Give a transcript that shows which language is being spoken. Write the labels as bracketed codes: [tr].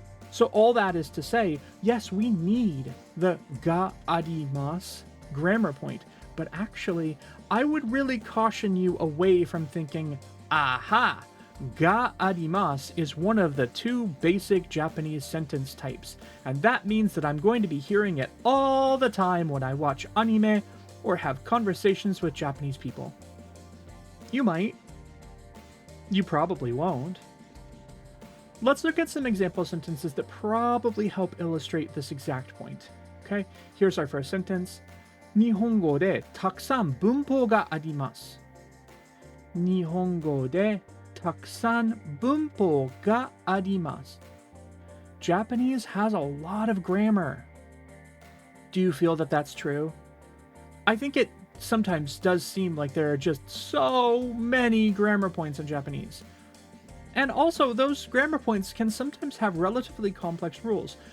[en] So all that is to say, yes, we need the ga arimasu grammar point, but actually, I would really caution you away from thinking, aha, ga arimasu is one of the 2 basic Japanese sentence types, and that means that I'm going to be hearing it all the time when I watch anime or have conversations with Japanese people. You might. You probably won't. Let's look at some example sentences that probably help illustrate this exact point. Okay, here's our first sentence. [ja] 日本語でたくさん文法があります。日本語でたくさん文法があります。 [en] Japanese has a lot of grammar. Do you feel that that's true? I think it sometimes does seem like there are just so many grammar points in Japanese. And also, those grammar points can sometimes have relatively complex rules.